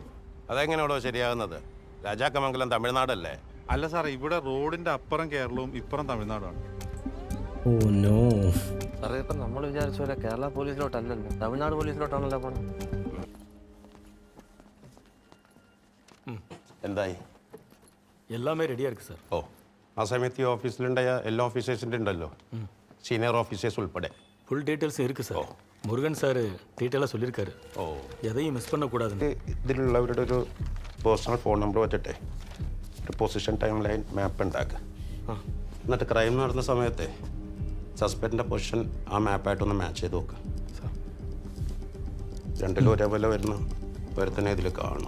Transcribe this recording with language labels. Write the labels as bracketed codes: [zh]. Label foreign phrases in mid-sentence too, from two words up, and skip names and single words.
[ml] അതെങ്ങനെയാണോ ശരിയാകുന്നത്? രാജാക്കമംഗലം തമിഴ്നാടല്ലേ? അല്ല സാറേ, ഇവിടെ റോഡിൻ്റെ അപ്പുറം കേരളവും ഇപ്പുറം തമിഴ്നാടുമാണ്. സാറേ, ഇപ്പം നമ്മൾ വിചാരിച്ച പോലെ കേരള പോലീസിലോട്ടല്ലല്ലോ, തമിഴ്നാട് പോലീസിലോട്ടാണല്ലോ പോണത്. എന്തായി? [ta] எல்லாமே ரெடியாக இருக்குது சார். [ml] ഓ, ആ സമയത്ത് ഈ ഓഫീസിലുണ്ടായ എല്ലാ ഓഫീസേഴ്സിൻ്റെ ഉണ്ടല്ലോ, [en] senior officers [ml] ഉൾപ്പെടെ [en] full details [ta] இருக்குது சார். முருகன் சார் டீட்டெயிலாக சொல்லியிருக்காரு. [ml] ഓ, [ta] எதையும் மிஸ் பண்ணக்கூடாதுன்னு. [ml] ഇതിലുള്ളവരുടെ ഒരു [en] personal phone number [ml] വെച്ചിട്ടെ ഒരു [en] position time line map [ml] ഉണ്ടാക്കുക. എന്നിട്ട് ക്രൈം നടന്ന സമയത്തെ സസ്പെക്റ്റിൻ്റെ പൊസിഷൻ ആ മാപ്പായിട്ടൊന്ന് മാച്ച് ചെയ്ത് നോക്കുക. രണ്ടിലും ഒരേപോലെ വരുന്ന ഒരുത്തന്നെ ഇതിൽ കാണും.